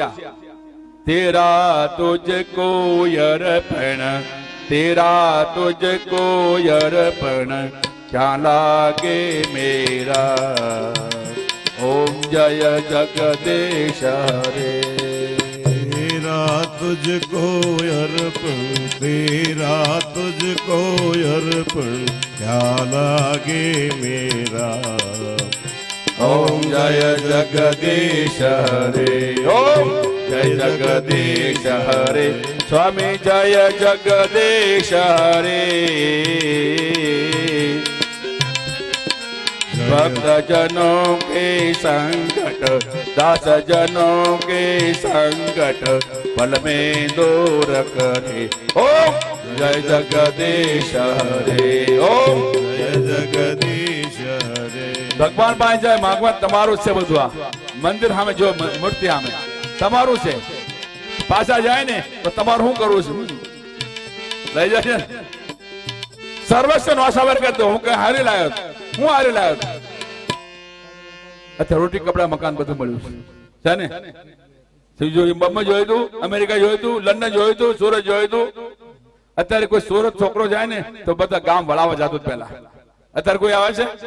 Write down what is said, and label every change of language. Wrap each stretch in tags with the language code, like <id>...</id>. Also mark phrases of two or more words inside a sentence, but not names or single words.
<hi>तेरा तुझको अर्पण, तेरा तुझको अर्पण, क्या लागे मेरा. ओम जय जगदीश हरे. तेरा तुझको अर्पण तेरा तुझको अर्पण क्या लागे मेरा ओम जय जगदीश हरे ओम जय जगदीश हरे स्वामी जय जगदीश हरे भक्त जनों के संकट दास जनों के संकट पल में दूर करे ओम जय जगदीश हरे ओम जय जगदीश हरे</hi> <gu>ભગવાન પાસે જાય માગવા તમારું છે બધું આ મંદિર સામે જો મૂર્તિ સામે તમારું છે પાછા જાય ને તો તમારું શું કરવું છે લઈ જશે સર્વસ્વ નોસાવર કરતો હું કઈ હારી લાયો હું હારી લાયો અત્યારે રોટી કપડા મકાન બધું મળ્યું છે ને બોમ્બે જોયું હતું અમેરિકા જોયું હતું લંડન જોયું હતું સુરત જોયું હતું અત્યારે કોઈ સુરત છોકરો જાય ને તો બધા ગામ વળાવવા જતું પેલા અત્યારે કોઈ આવે છે</gu>